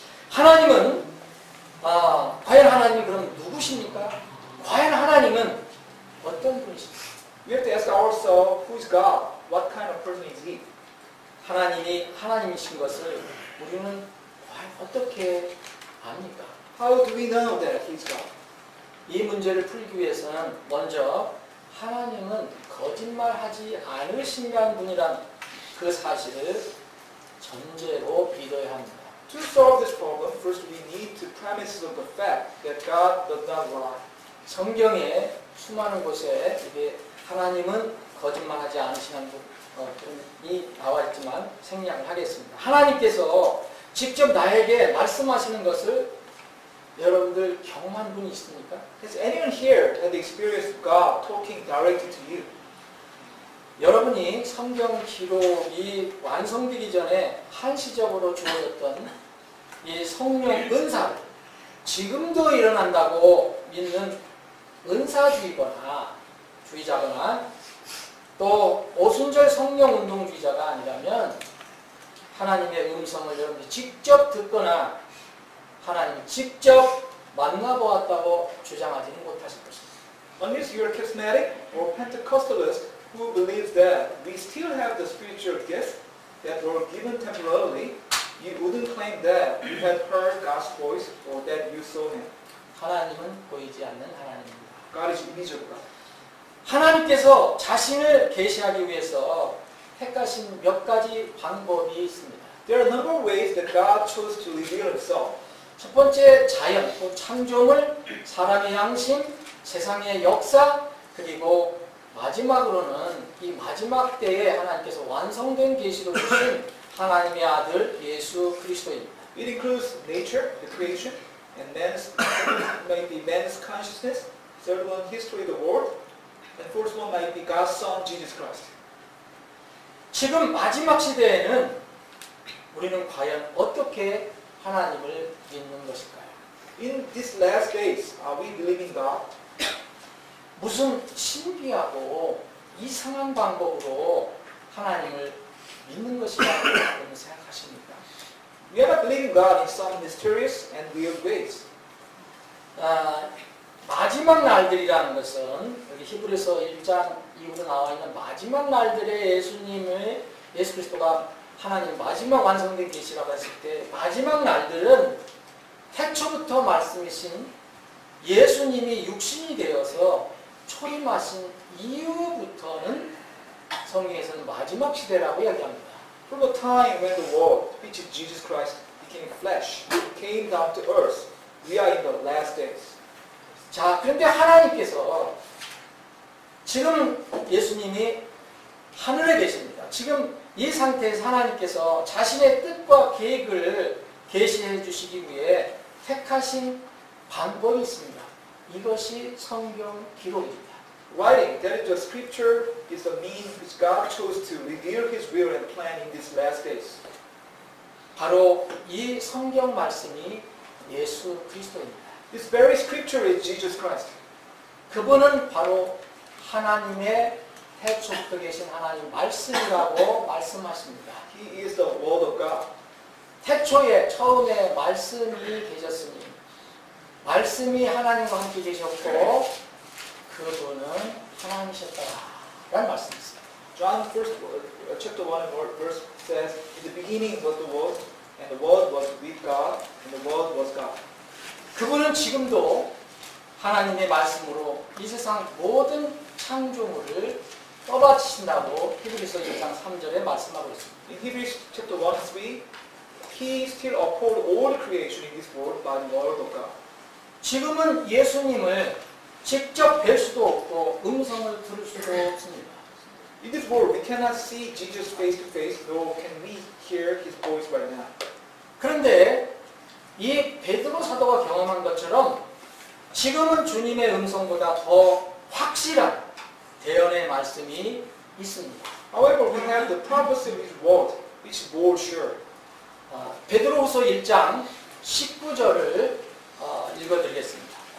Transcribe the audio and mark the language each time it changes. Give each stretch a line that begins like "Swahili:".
Korean: 하나님은 과연 하나님이 그럼 누구십니까? 과연 하나님은 어떤 분이십니까?
English: We have to ask ourselves, who is God? What kind of person is He?
Korean: 하나님이 하나님이신 것을 우리는 과연 어떻게 압니까?
English: How do we know that He is God?
Korean: 이 문제를 풀기 위해서는 먼저 하나님은 거짓말하지 않으신다는 분이란 그 사실을 전제로 믿어야 합니다.
English: To solve this problem, first we need to premise of the fact that God does not lie.
Korean: 성경에 수많은 곳에 이게 하나님은 거짓말하지 않으시는 분이 나와 있지만 생략을 하겠습니다. 하나님께서 직접 나에게 말씀하시는 것을 여러분들 경험한 분이 있습니까?
English: Has anyone here had the experience of God talking directly to you?
Korean: 여러분이 성경 기록이 완성되기 전에 한시적으로 주어졌던 이 성령 은사를 지금도 일어난다고 믿는 은사주의거나 주의자거나 또 오순절 성령 운동주의자가 아니라면 하나님의 음성을 여러분이 직접 듣거나 하나님이 직접 만나보았다고 주장하지는 못하실 것입니다.
English: Unless you are charismatic or Pentecostalist who believes that we still have the spiritual gifts that were given temporarily, you wouldn't claim that you had heard God's voice or that you saw Him.
Korean: 하나님은 보이지 않는 하나님입니다.
English: God is invisible.
Korean: 하나님께서 자신을 계시하기 위해서 택하신 몇 가지 방법이 있습니다.
English: There are a number of ways that God chose to reveal Himself.
Korean: 첫 번째 자연, 또 창조물, 사람의 양심, 세상의 역사, 그리고 마지막으로는 이 마지막 때에 하나님께서 완성된 계시로 주신 하나님의 아들 예수 그리스도입니다.
English: It includes nature, the creation, and might be man's consciousness. Third one, history of the world, and fourth one might be God's Son, Jesus Christ.
Korean: 지금 마지막 시대에는 우리는 과연 어떻게 하나님을 믿는 것일까요?
English: In these last days, are we believing God?
Korean: 무슨 신비하고 이상한 방법으로 하나님을 믿는 것이라고 여러분 생각하십니까?
English: We are not believing God in some mysterious and weird ways.
Korean: 마지막 날들이라는 것은 여기 히브리서 1장 이후로 나와 있는 마지막 날들의 예수 그리스도가 하나님 마지막 완성된 계시라고 했을 때 마지막 날들은 태초부터 말씀이신 예수님이 육신이 되어서 초림하신 이후부터는 성경에서는 마지막 시대라고 이야기합니다.
English: From the time when the Word, which is Jesus Christ, became flesh, came down to earth, we are in the last days.
Korean: 자, 그런데 하나님께서 지금 예수님이 하늘에 계십니다. 지금 이 상태에서 하나님께서 자신의 뜻과 계획을 계시해 주시기 위해 택하신 방법이 있습니다. 이것이 성경 기록입니다.
English: Writing, that is the scripture, is the means which God chose to reveal His will and plan in these last days.
Korean: 바로 이 성경 말씀이 예수 그리스도입니다.
English: This very scripture is Jesus Christ.
Korean: 그분은 바로 하나님의 태초부터 계신 하나님 말씀이라고 말씀하십니다.
English: He is the Word of God.
Korean: 태초에 처음에 말씀이 계셨으니 말씀이 하나님과 함께 계셨고 그분은 하나님이셨다라는 말씀이 있습니다.
English: John chapter 1 verse says, in the beginning was the Word, and the Word was with God, and the Word was God.
Korean: 그분은 지금도 하나님의 말씀으로 이 세상 모든 창조물을 떠받치신다고 히브리서 1장 3절에 말씀하고 있습니다.
English: In Hebrews chapter 1, 3, He still upholds all the creation in this world by the word of God.
Korean: 지금은 예수님을 직접 뵐 수도 없고 음성을 들을 수도 없습니다.
English: In this world, we cannot see Jesus face to face, nor can we hear His voice right now.
Korean: 그런데 이 베드로 사도가 경험한 것처럼 지금은 주님의 음성보다 더 확실한 대언의 말씀이 있습니다.
English: However, we have the prophecy of His word, which is more sure.
Korean: 베드로후서 1장 19절을 읽어드리겠습니다.